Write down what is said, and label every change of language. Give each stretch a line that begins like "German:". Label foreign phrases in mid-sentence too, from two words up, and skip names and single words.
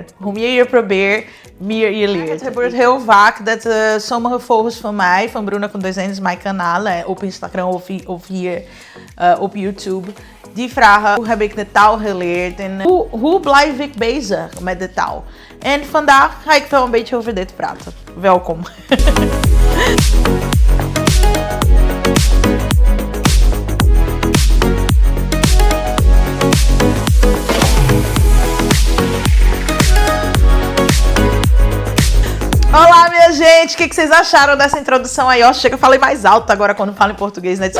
Dutch: Hoe meer je probeert, meer je leert. Het gebeurt heel vaak dat sommige volgers van mij, van Bruna com 2 N's, mijn kanaal, op Instagram of hier op YouTube, die vragen hoe heb ik de taal geleerd en hoe blijf ik bezig met de taal. En vandaag ga ik wel een beetje over dit praten. Welkom.
Portuguese: Olá, minha gente! O que vocês acharam dessa introdução aí? Ó, chega, eu falei mais alto agora quando falo em português, né?